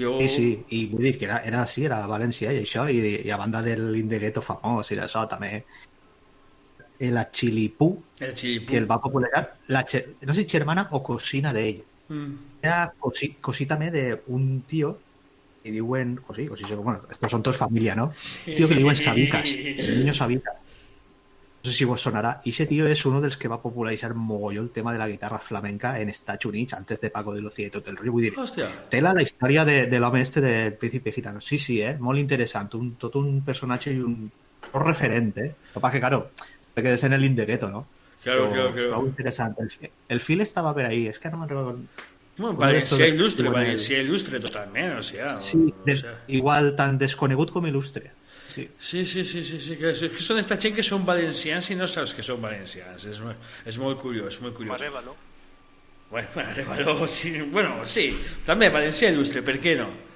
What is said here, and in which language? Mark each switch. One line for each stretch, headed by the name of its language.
Catalan: Sí, i vull dir que era d'ací, era a València i això, i a banda del Indegueto famós i d'això també la Chilipú, que el va popularitzar, no sé si germana o cosina d'ell, era cosí també d'un tio y diuen,
Spanish: estos son todos familia, ¿no? Tío que
Catalan: le diuen
Spanish: Sabicas, el niño Sabicas. No sé si vos sonará. Y ese tío es uno de los que va a popularizar mogollón el tema de la guitarra flamenca en Estados Unidos, antes de Paco de Lucía y
Catalan: tot el rotllo. Tela la història de l'home este
Spanish: del príncipe gitano.
Catalan: Sí, molt interessant. Tot un personatge i un referent,
Spanish: Lo que claro, te quedes en el Indegueto, ¿no? Claro. Muy interesante.
Catalan: El fil
Spanish: estaba por ahí, es que no me recuerdo. Bueno, Uno d'estos
Catalan: Valencià que il·lustre, diuen el- Valencià il·lustre totalment,
Spanish: o sea,
Catalan: Sí, igual tan desconegut com il·lustre. Sí. Sí, que són esta gent que són valencians i no saps que són valencians, és molt curiós, molt curiós. Arévalo. Bueno, Arévalo, sí, bueno, sí, també Valencià il·lustre, per què no?